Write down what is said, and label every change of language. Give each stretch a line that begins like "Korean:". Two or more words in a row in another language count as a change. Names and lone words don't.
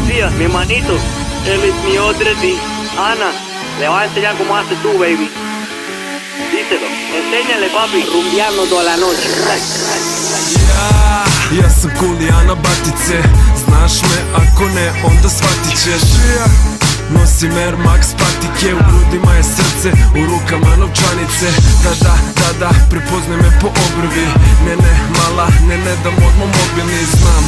Spanish: Mi hermanito, él es mi odredi. Ana, le voy a enseñar cómo haces tú, baby. Díselo, enséñale, papi, rumbeando toda la noche.
Serbian: Ja sam Kulijana Batice, znaš me, ako ne, onda shvatit ćeš. Nosim Air Max patike, u grudima je srce, u rukama novčanice. Da, prepoznaj me po obrvi. Ne, mala, ne dam odmah mobilni, znam.